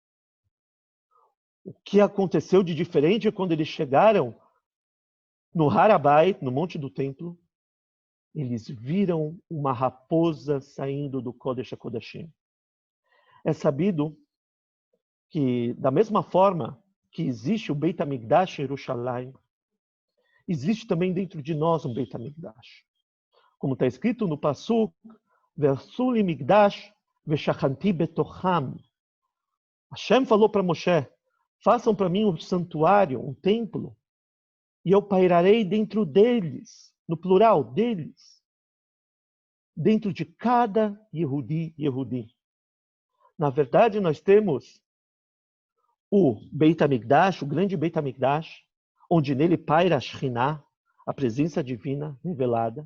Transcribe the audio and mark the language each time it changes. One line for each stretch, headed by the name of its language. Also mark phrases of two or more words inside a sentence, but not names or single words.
Portuguese: O que aconteceu de diferente quando eles chegaram no Har HaBayit, no Monte do Templo, eles viram uma raposa saindo do Kodesh HaKodashim. É sabido que, da mesma forma que existe o Beit HaMikdash em Jerusalém, existe também dentro de nós um Beit HaMikdash. Como está escrito no Pasuk,
Hebrew: ועשו לי מקדש ושכנתי בתוכם.
Portuguese: Hashem falou para Moshe, façam para mim um santuário, um templo, e eu pairarei dentro deles, no plural, deles, dentro de cada Yehudi. Na verdade, nós temos o Beit HaMikdash, o grande Beit HaMikdash, onde nele paira a Shekhinah, a presença divina revelada.